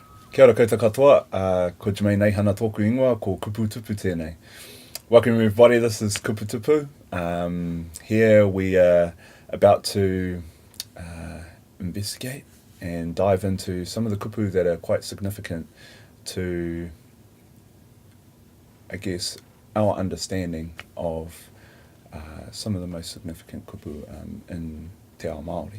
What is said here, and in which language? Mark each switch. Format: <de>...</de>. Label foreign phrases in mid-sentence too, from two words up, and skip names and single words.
<mi>Kia ora koutou katoa, ko Jermaine Reihana tōku ingoa, ko Kupu Tupu tēnei.</mi> <en>Welcome everybody, this is Kupu Tupu. Here we are about to investigate and dive into some of the kupu that are quite significant to, I guess, our understanding of some of the most significant kupu in</en> <mi>Te Ao Māori.</mi>